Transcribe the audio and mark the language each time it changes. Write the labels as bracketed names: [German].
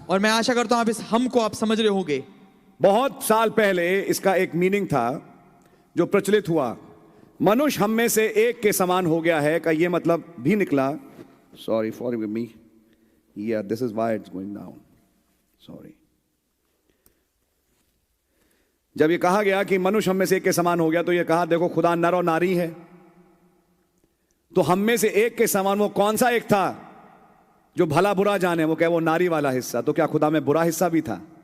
[Hindi] और मैं आशा करता हूं आप इस हमको आप समझ रहे होंगे। बहुत साल पहले इसका एक मीनिंग था जो प्रचलित हुआ, मनुष्य हम में से एक के समान हो गया है का ये मतलब भी निकला। [English] Sorry, forgive me. Yeah, this is why it's going down. Sorry. [Hindi] जब ये कहा गया कि मनुष्य हम में से एक के समान हो गया तो ये कहा देखो खुदा नर और नारी है, तो हम में से एक के समान वो कौन सा एक था जो भला बुरा जाने? वो क्या वो नारी वाला हिस्सा? तो क्या खुदा में बुरा हिस्सा भी था?